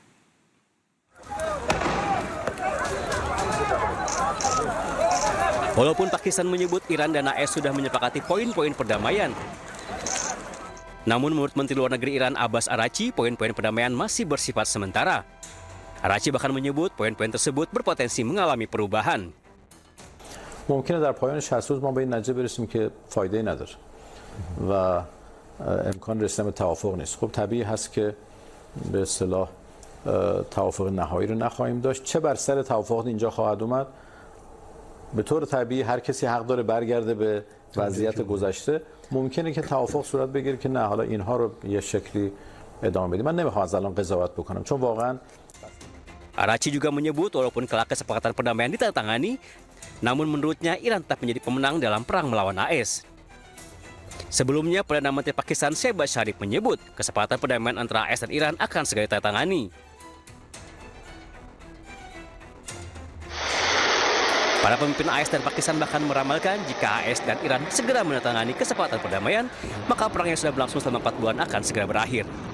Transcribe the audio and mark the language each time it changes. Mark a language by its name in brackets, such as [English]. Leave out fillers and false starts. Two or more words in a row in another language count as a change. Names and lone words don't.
[Indonesian] Walaupun Pakistan menyebut Iran dan AS sudah menyepakati poin-poin perdamaian, namun menurut Menteri Luar Negeri Iran Abbas Araghchi, poin-poin perdamaian masih bersifat sementara. Araghchi bahkan menyebut poin-poin tersebut berpotensi mengalami perubahan. [Persian] ممکنه در پایان 60 روز ما به این نتیجه برسیم که فایده نداره و امکان رسیدن به توافق نیست. خب طبیعی هست که به اصطلاح توافق نهایی رو نخواهیم داشت. چه بر سر توافق اینجا خواهد اومد؟ به طور طبیعی هر کسی حق داره برگرده به وضعیت گذشته. ممکنه که توافق صورت بگیره که نه حالا اینها رو یه شکلی ادامه بدیم. من نمیخوام از الان قضاوت بکنم چون واقعا [Indonesian] Araghchi juga menyebut walaupun kelak kesepakatan perdamaian ditandatangani, namun menurutnya Iran tetap menjadi pemenang dalam perang melawan AS. Sebelumnya, Perdana Menteri Pakistan Shehbaz Sharif menyebut kesepakatan perdamaian antara AS dan Iran akan segera ditandatangani. Para pemimpin AS dan Pakistan bahkan meramalkan jika AS dan Iran segera menandatangani kesepakatan perdamaian, maka perang yang sudah berlangsung selama 4 bulan akan segera berakhir.